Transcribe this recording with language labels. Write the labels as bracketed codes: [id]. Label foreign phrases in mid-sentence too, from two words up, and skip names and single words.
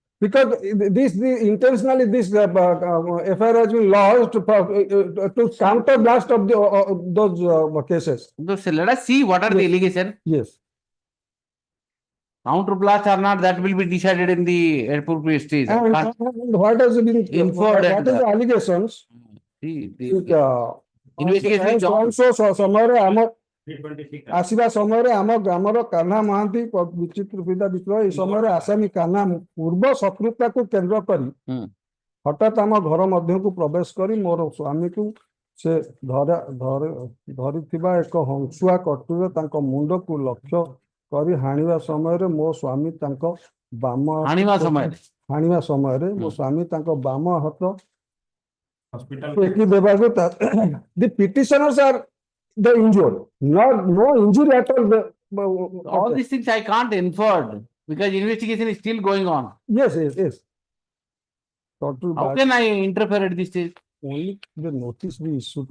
[en] Because intentionally this FIR has been lodged to counter blast of those cases. So let us see what are the allegations. Yes. Counter blast or not, that will be decided in the appropriate stage. And what has been Inferred what is the allegations? Investigation is on. [or] Also ସମୟରେ ଆମ ଆସିବା ସମୟରେ ଆମ ଗ୍ରାମର କାହ୍ନା ମହାନ୍ତି ବିଚିତ୍ର ପିତା ବିପ୍ଳବ ଏହି ସମୟରେ ଆସାମୀ କାହ୍ନା ପୂର୍ବ ଶତ୍ରୁତାକୁ କେନ୍ଦ୍ର କରି ହଠାତ୍ ଆମ ଘର ମଧ୍ୟକୁ ପ୍ରବେଶ କରି ମୋର ସ୍ୱାମୀକୁ ସେ ଧରିଥିବା ଏକ ହଂସୁଆ କଟୁରେ ତାଙ୍କ ମୁଣ୍ଡକୁ ଲକ୍ଷ୍ୟ କରି ହାଣିବା ସମୟରେ ମୋ ସ୍ୱାମୀ ତାଙ୍କ ହାଣିବା ସମୟରେ ମୋ ସ୍ୱାମୀ ତାଙ୍କ ବାମ ହାତ ଟେକି ଦେବାକୁ [en] the petitioners are the injured, no injury at all. All these things I can't infer because investigation is still going on. Yes. How can I interfere at this stage? Only the notice we issued.